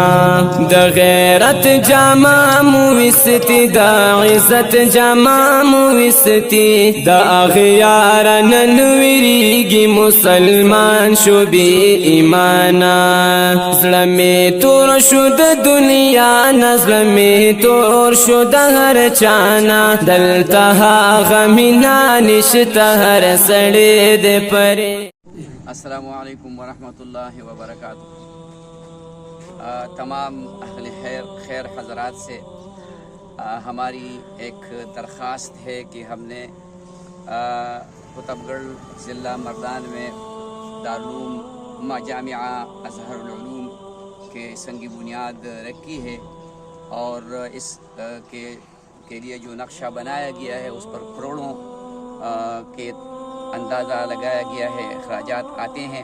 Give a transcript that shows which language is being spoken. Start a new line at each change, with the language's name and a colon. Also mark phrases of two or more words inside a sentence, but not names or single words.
Pashto: د غیرت جامه مو ویستې، د عزت جامه مو ویستې، د اغیار نن ویریږي، مسلمان شو بی ایمانا. زړه مې تور شو د دنیا نه، زړه مې تور شو د هر چا نه، دلته هغه مینه نشته، هر سړی دی پرې.
Arabic: السلام علیکم ورحمۃ اللہ وبرکاتہ.
Urdu: تمام اہل خیر حضرات سے ہماری ایک درخواست ہے کہ ہم نے قطبگڑ ضلع مردان میں دارالعلوم جامعہ ازہر العلوم کے سنگی بنیاد رکھی ہے اور اس کے لیے جو نقشہ بنایا گیا ہے اس پر کروڑوں کے اندازہ لگایا گیا ہے، اخراجات آتے ہیں.